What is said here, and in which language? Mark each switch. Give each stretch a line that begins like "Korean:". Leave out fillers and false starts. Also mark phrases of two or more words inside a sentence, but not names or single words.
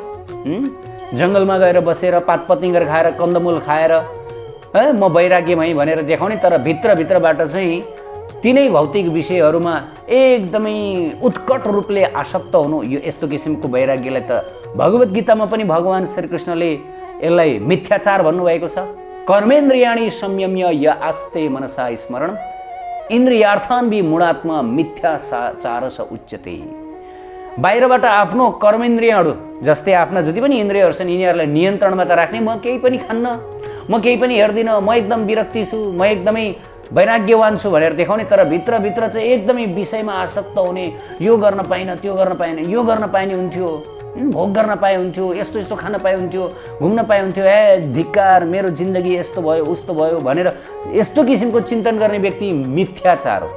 Nepali: जङ्गलमा गएर बसेर पात पतिङ्गर खाएर कन्दमूल खाएर म वैराग्यमै भनेर देखाउने, तर भित्रबाट चाहिँ तिनै भौतिक विषयहरूमा एकदमै उत्कट रूपले आसक्त हुनु, यो यस्तो किसिमको वैराग्यलाई त भगवत गीतामा पनि भगवान श्रीकृष्णले यसलाई मिथ्याचार भन्नुभएको छ।
Sanskrit: कर्मेन्द्रियाणि संयम्य य आस्ते मनसा स्मरण इन्द्रियार्थान् विमूढात्मा मिथ्याचारस उच्यते।
Nepali: बाहिरबाट आफ्नो कर्मेन्द्रियहरू जस्तै आफ्ना जति पनि इन्द्रियहरू छन् यिनीहरूलाई नियन्त्रणमा त राख्ने, म केही पनि खान्न, म केही पनि हेर्दिनँ, म एकदम विरक्ति छु, म एकदमै वैराग्यवान छु भनेर देखाउने, तर भित्रभित्र चाहिँ एकदमै विषयमा आसक्त हुने, यो गर्न पाइन, त्यो गर्न पाएन, यो गर्न पाइने हुन्थ्यो, भोग गर्न पाए हुन्थ्यो, यस्तो यस्तो खान पाए हुन्थ्यो, घुम्न पाए हुन्थ्यो, धिक्कार, मेरो जिन्दगी यस्तो भयो उस्तो भयो भनेर यस्तो किसिमको चिन्तन गर्ने व्यक्ति मिथ्याचार हो।